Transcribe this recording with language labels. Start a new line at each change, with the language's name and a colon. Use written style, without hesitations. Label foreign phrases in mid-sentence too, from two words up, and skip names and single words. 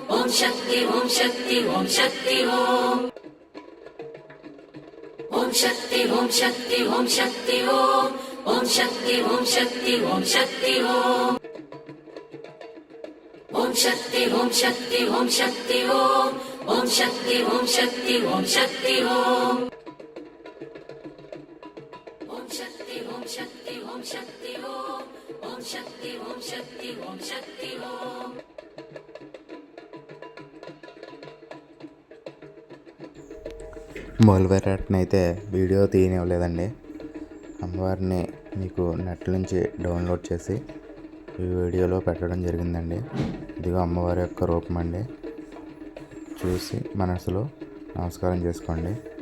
Sanskrit: शक्ति ओम शक्ति ओम शक्ति ओम ओम शक्ति ओम शक्ति ओम शक्ति ओम ओम शक्ति ओम शक्ति ओम शक्ति ओम ओम शक्ति ओम शक्ति ओम शक्ति ओम ओम शक्ति ओम शक्ति ओम शक्ति ओम ओम शक्ति ओम शक्ति ओम शक्ति ओम ओम शक्ति ओम शक्ति ओम शक्ति ओम
Telugu: మొదలుపెట్టని అయితే వీడియో తీయనివ్వలేదండి. అమ్మవారిని మీకు నెట్ నుంచి డౌన్లోడ్ చేసి ఈ వీడియోలో పెట్టడం జరిగిందండి. ఇదిగో అమ్మవారి యొక్క రూపం అండి. చూసి మనసులో నమస్కారం చేసుకోండి.